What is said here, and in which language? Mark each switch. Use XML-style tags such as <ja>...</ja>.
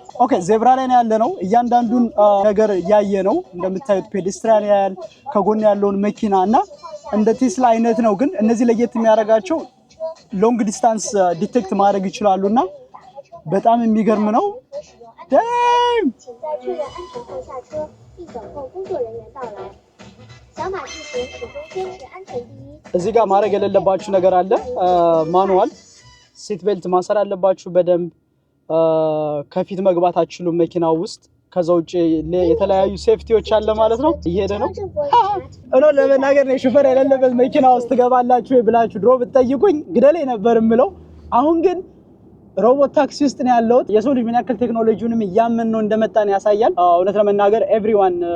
<am>ኦኬ ዜብራ ላይ ነው ያለነው። እያንዳንዱን ነገር ያየ ነው እንደምታዩት ፔዴስትሪያን ያያል ከጎን ያለውን መኪና እና እንደ ቴስላ አይነት ነው። ግን እነዚህ ለየት የሚያደርጋቸው ሎንግ ዲስታንስ ዲቴክት ማድረግ ይችላሉና በጣም የሚገርም ነው።</am> <en>Damn!</en> <zh>请在确认安全后下车，并等候工作人员到来。小马地形始终坚持安全第一。</zh> <am>እዚህ ጋር ማድረግ የሌለባችሁ ነገር አለ። ማኑዋል ሲት ቤልት ማሰር አለባችሁ በደንብ። ከፊት መግባት አትችሉም መኪናው ውስጥ። ከዛ ውጪ የተለያዩ ሴፍቲዎች አለ ማለት ነው። እየሄደ ነው እኖ ለመናገር ነው ሹፌር የሌለበት መኪና ውስጥ ትገባላችሁ ወይ ብላችሁ ድሮ ብትጠይቁኝ ግደለኝ ነበር የምለው። አሁን ግን ሮቦት ታክሲ ውስጥ ነው ያለሁት። የሰው ልጅ ምን ያክል ቴክኖሎጂውንም እያመን ነው እንደመጣን ያሳያል። እውነት ለመናገር ኤቭሪዋን</am>